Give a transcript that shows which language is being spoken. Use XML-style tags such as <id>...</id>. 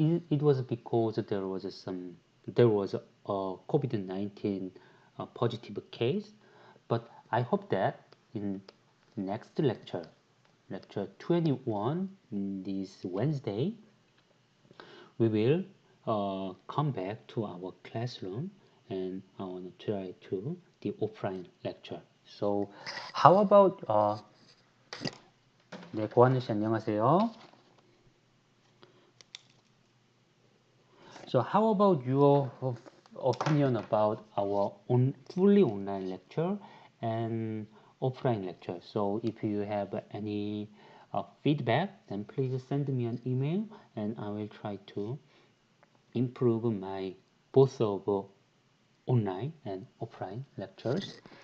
<en>It was because there was a COVID-19 positive case, but I hope that in next lecture, lecture 21, this Wednesday, we will come back to our classroom, and I want to try to the offline lecture. So how about</en> <ko>네, 고한우 씨 안녕하세요.</ko> <en>So how about your opinion about our fully online lecture and offline lecture? So if you have any feedback, then please send me an email, and I will try to improve my both of online and offline lectures.</en>